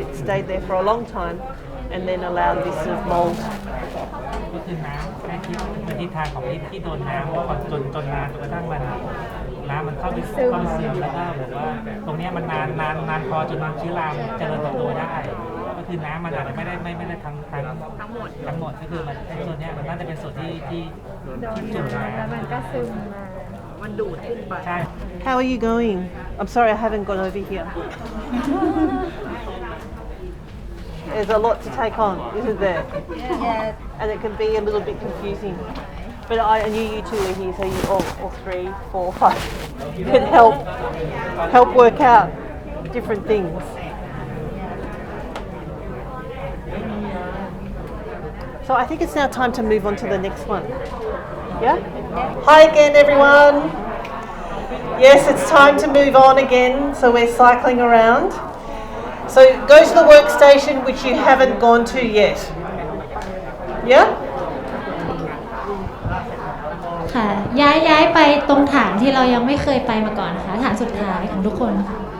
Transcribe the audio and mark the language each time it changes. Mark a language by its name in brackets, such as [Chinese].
[English] It stayed there for a long time, and then allowed this sort of mold. [Thai] ก็คือน้ำแค่ทิศเป็นทิศทางของที่โดนน้ำก่อนจนนานจนกระทั่งน้ำมันเข้าไปเสื่อมแล้วก็แบบว่าตรงนี้มันนานพอจนเชื้อราเจริญเติบโตได้ก็คือน้ำมันอาจจะไม่ได้ทั้งหมดก็คือมันส่วนนี้มันน่าจะเป็นส่วนที่จุ่มน้ำแล้วมันก็ซึมมามันดูดขึ้นไปใช่ [English] How are you going? I'm sorry, I haven't gone over here. There's a lot to take on, isn't there? Yes. And it can be a little bit confusing. But I knew you two were here, so you all 3, 4, 5 can help work out different things. So I think it's now time to move on to the next one. Yeah? Hi again, everyone. Yes, it's time to move on again, so we're cycling around. So go to the workstation which you haven't gone to yet. Yeah? [Thai] ค่ะย้ายไปตรงฐานที่เรายังไม่เคยไปมาก่อนนะคะฐานสุดท้ายของทุกคนค่ะ